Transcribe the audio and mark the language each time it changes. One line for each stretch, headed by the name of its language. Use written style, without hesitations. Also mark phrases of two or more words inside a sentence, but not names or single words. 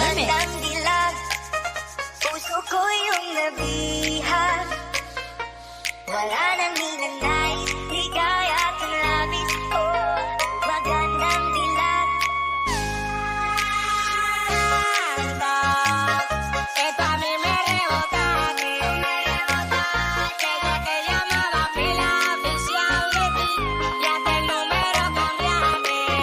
Filipino: Magandang dilag. Puso ko yung nabihag. Wala nang ninanais, ligaya at ang labis ko. Magandang dilag.
Spanish: Esto a mí me rebota, que te llamaba pila oficial de ti, ya que el número cambiaste.